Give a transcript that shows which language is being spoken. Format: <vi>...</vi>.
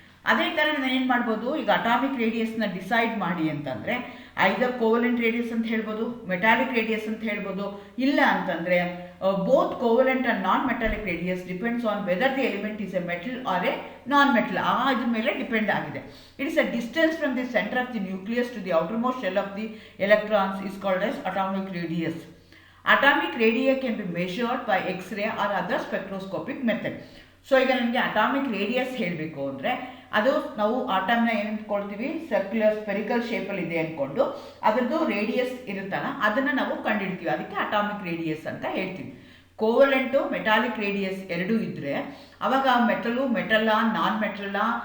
<kn>ಅದೇ ಥರ ನಾವೇನು ಮಾಡ್ಬೋದು, ಈಗ ಅಟಾಮಿಕ್ ರೇಡಿಯಸ್ನ ಡಿಸೈಡ್ ಮಾಡಿ ಅಂತಂದರೆ ಐದರ್ ಕೋವಲೆಂಟ್ ರೇಡಿಯಸ್ ಅಂತ ಹೇಳ್ಬೋದು, ಮೆಟಾಲಿಕ್ ರೇಡಿಯಸ್ ಅಂತ ಹೇಳ್ಬೋದು. ಇಲ್ಲ ಅಂತಂದರೆ</kn> <en>Both covalent and non metallic radius depends on whether the element is a metal or a non metal.</en> <kn>ಇದ್ರ ಮೇಲೆ ಡಿಪೆಂಡ್ ಆಗಿದೆ.</kn> <en>It is a distance from the center of the nucleus to the outermost shell of the electrons is called as atomic radius. Atomic radii can be measured by X-ray or other spectroscopic method.</en> <kn>So ಈಗ ನನಗೆ atomic radius ಹೇಳಬೇಕು ಅಂದರೆ ಅದು ನಾವು ಆಟಮ್ನ ಏನು ಅಂದ್ಕೊಳ್ತೀವಿ, circular spherical ಶೇಪಲ್ಲಿ ಇದೆ ಅಂದ್ಕೊಂಡು ಅದರದ್ದು ರೇಡಿಯಸ್ ಇರುತ್ತಲ್ಲ ಅದನ್ನು ನಾವು ಕಂಡುಹಿಡ್ತೀವಿ. ಅದಕ್ಕೆ ಅಟಾಮಿಕ್ ರೇಡಿಯಸ್ ಅಂತ ಹೇಳ್ತೀವಿ. ಕೋವಲೆಂಟು ಮೆಟಾಲಿಕ್ ರೇಡಿಯಸ್ ಎರಡೂ ಇದ್ದರೆ ಅವಾಗ ಮೆಟಲ್ಲ ನಾನ್ ಮೆಟಲ್ಲ</kn>